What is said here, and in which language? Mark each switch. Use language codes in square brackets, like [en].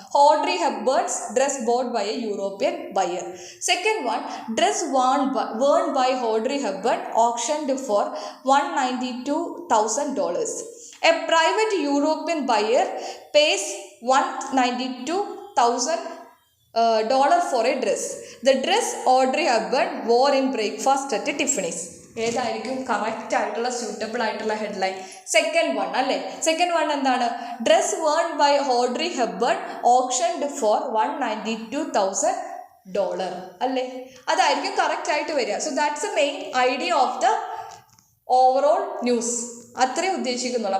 [en] Audrey Hepburn's dress bought by a European buyer. Second one, dress worn by Audrey Hepburn optioned for $192,000. A private European buyer pays $192,000 for a dress. The dress Audrey Hepburn wore in breakfast at Tiffany's. [ml] ഏതായിരിക്കും correct ആയിട്ടുള്ള suitable ആയിട്ടുള്ള headline? Second one അല്ലേ. Second one എന്താണ്? [en] Dress worn by Audrey Hepburn optioned for $192,000 അല്ലേ. [ml] അതായിരിക്കും correct ആയിട്ട് വരിക. [en] So that's a main idea of the overall news. [ml] അത്രേ ഉദ്ദേശിക്കുന്നുള്ളൂ.